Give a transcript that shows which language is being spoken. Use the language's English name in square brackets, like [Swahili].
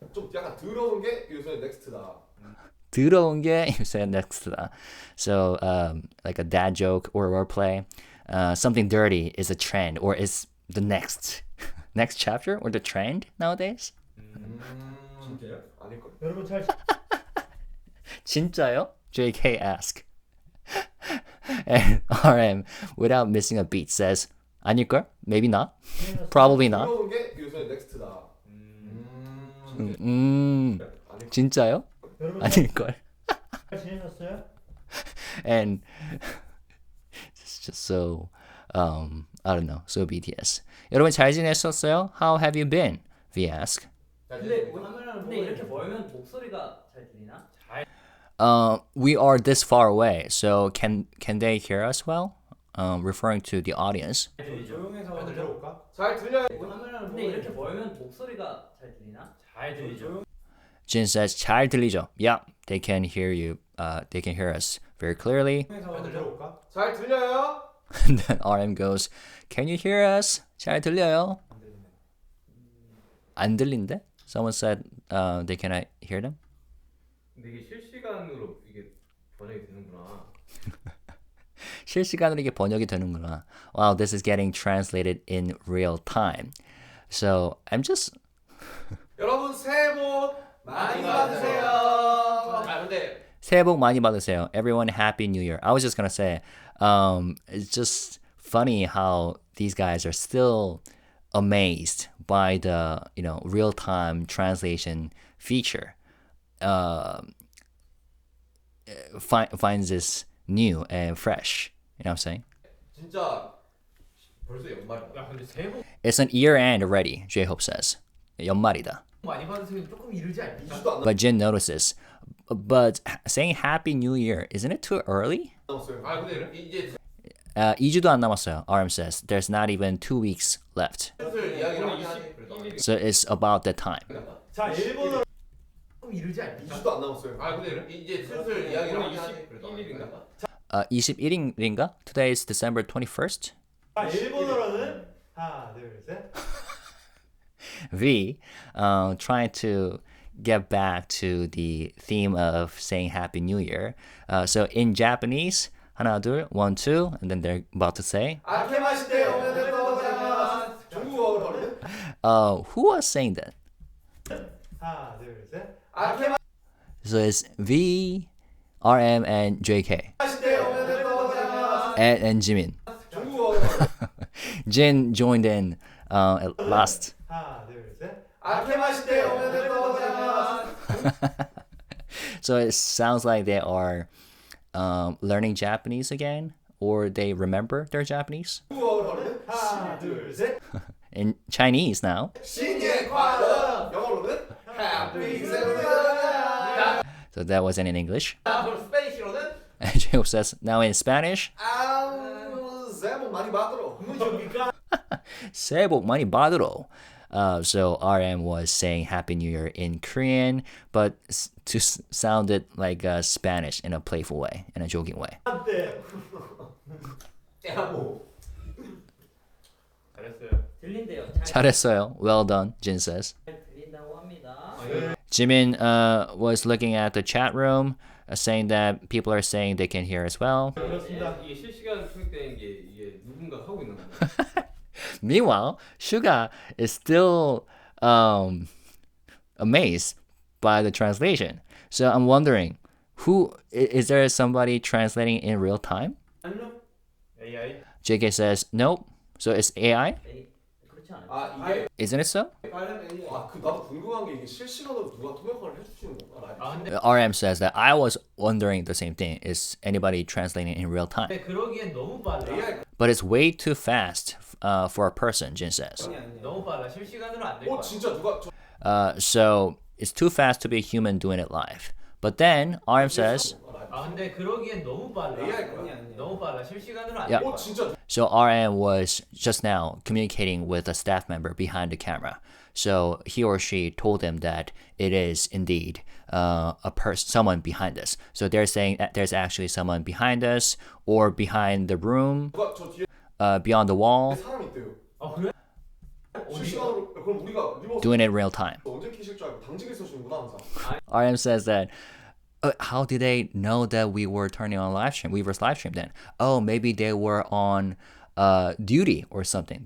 [Korean] 좀 약간 더러운 게 요새 넥스트다. 더러운 게 요새 넥스트다. [English] So, like a dad joke or a wordplay. Something dirty is a trend or is the next chapter or the trend nowadays. [Korean] 진짜요? 아닐걸? 여러분 잘 진짜요? [English] JK ask. And RM, without missing a beat, says, [Korean] 아닐걸? [English] Maybe not. Probably not. [Korean] 더러운 게 요새 넥스트다. 진짜요? 여러분 아닐걸? 잘 지내셨어요? [English] And it's just so, I don't know, so BTS. [Korean] 여러분 잘 지내셨어요? [English] How have you been? V ask. [Korean] 근데 이렇게 멀면 목소리가 잘 들리나? [English] We are this far away, so can they hear us well? Referring to the audience. [Korean] 조용해서 한번 들어볼까? 잘 들려요? 근데 이렇게 멀면 목소리가 잘 들리나? 잘 들리죠. [English] Jin says, [Korean] 잘 들리죠? [English] Yeah, they can hear you. They can hear us very clearly. [Korean] 조용해서 한번 들어볼까? 잘 들려요? [English] And then RM goes, can you hear us? [Korean] 잘 들려요? 안 들린대? [English] Someone said they cannot hear them. [Korean] 근데 이게 실시간으로 이게 번역이 되는구나. 실시간으로 이게 번역이 되는구나. [English] Wow, this is getting translated in real time. So I'm just [Korean] 여러분 새해 복 많이 받으세요. 근데 새해 복 많이 받으세요. [English] Everyone happy new year. I was just gonna say, it's just funny how these guys are still amazed by the real time translation feature. Finds this new and fresh. You know what I'm saying? [Korean] 진짜 벌써 연말이다. 야 근데 새해 복 [English] It's an year end already, J-Hope says. [Korean] 연말이다. 많이 받으세요. 조금 이르지 않니? 2주도 안 [English] But Jin notices. But saying Happy New Year, isn't it too early? [Korean] 남았어요. 아 근데 이제 2주도 안 남았어요. [English] RM says there's not even 2 weeks left. [Korean] 슬슬 이야기를 하긴 하지. 그래도 [English] So it's about that time. [Korean] 자, 일본어로 조금 이르지 않니? 2주도 안 남았어요. 아 근데 이제 슬슬 이야기를 하긴 하지. 그래도 1일인가? 21일인가? [English] Today is December 21st. [Korean] 자, 일본어로는 하나, 둘, 셋. [English] V, trying to get back to the theme of saying Happy New Year. So in Japanese, [Korean] 하나, 둘, [English] 1, 2, and then they're about to say. [Japanese] 아케마시테 오메데토 고자이마스. [Korean] 중국어로 버리네. [English] Who was saying that? [Korean] 하나, 둘, 셋. [Japanese] 아케마시테 [English] So it's V, RM, and JK, [Japanese] 오메데토 고자이마스. [English] and Jimin. [Korean] 중국어로 [English] Jin joined in at last. [Korean] 하나, 둘, 셋. [Japanese] 아케마시테 오메데토 고자이마스. [English] So it sounds like they are learning Japanese again, or they remember their Japanese. [Korean] 중국어로 버리네. 하나, 둘, 셋. [English] In Chinese now. [Chinese] 新年快乐. [Korean] 영어로는 [English] Happy New Year. So that wasn't in English. [Korean] 그럼 스페인어로는 [English] And Jacob says, now in Spanish, [Korean] 새해 복 많이 받으러. 새해 복 많이 받으러. [English] So RM was saying Happy New Year in Korean, but sounded like Spanish in a playful way, in a joking way. [Korean] 한때 뭐. 잘했어요. 들린대요. 잘했어요. [English] Well done, Jin says. [Korean] 잘 들린다고 합니다. [English] Jimin was looking at the chat room, saying that people are saying they can hear as well. [Korean] 그렇습니다. 이게 실시간 통역되는 게 이게 누군가 하고 있는 거야. [English] Meanwhile, SUGA is still amazed by the translation. So I'm wondering, who is there somebody translating in real time? [Korean] 아니요. AI. [English] JK says nope. So it's AI? [Korean] 에이, 그렇지 않아요. 아 이게 [English] Isn't it so? [Korean] 그 나도 궁금한 게 이게 실시간으로 누가 통역을 해주시는 건가? 아 근데 [English] RM says that I was wondering the same thing. Is anybody translating in real time? [Korean] 그러기엔 너무 빨라. [English] AI But it's way too fast for a person, Jin says. [Korean] 너무 빨라. 실시간으로 안 될 거야. 진짜 누가 [English] So it's too fast to be a human doing it live. But then RM says, [Korean] 아 근데 그러기엔 너무 빨라. AI 거야. 너무 빨라. 실시간으로 안 [English] yeah. [Korean] 될 거야. 진짜 [English] So RM was just now communicating with a staff member behind the camera. So he or she told them that it is indeed someone behind us. So they're saying that there's actually someone behind us or behind the room, [Korean] 누가 저 뒤에 [English] beyond the wall, [Korean] 사람 있대요. 아 그래? 실시간으로 그럼 우리가 리모트 [English] doing it in real time. [Korean] 언제 키실 줄 알고 당직에 서시는구나 항상. [English] RM says that, how did they know that we were turning on live stream? Weverse live stream then? Oh, maybe they were on duty or something.